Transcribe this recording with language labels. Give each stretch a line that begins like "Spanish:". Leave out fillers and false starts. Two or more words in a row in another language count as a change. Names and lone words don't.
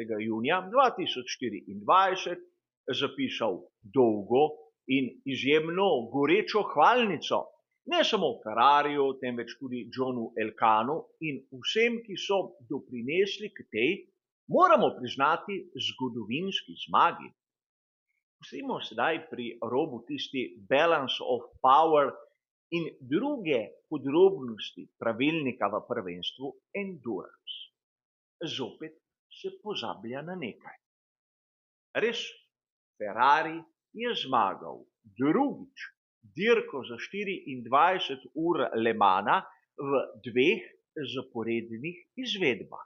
Slovenian: junija 2024 zapisal dolgo in izjemno gorečo hvalnico ne samo Ferrariju, temveč tudi Johnu Elkanu in vsem, ki so doprinesli k tej, moramo priznati, zgodovinski zmagi. Pustimo sedaj pri robu tisti
English: balance of power
Slovenian: in druge podrobnosti pravilnika v prvenstvu endurance. Zopet se pozablja na nekaj. Res, Ferrari je zmagal drugič dirko za 24 ur Le Mana v dveh zaporednih izvedbah.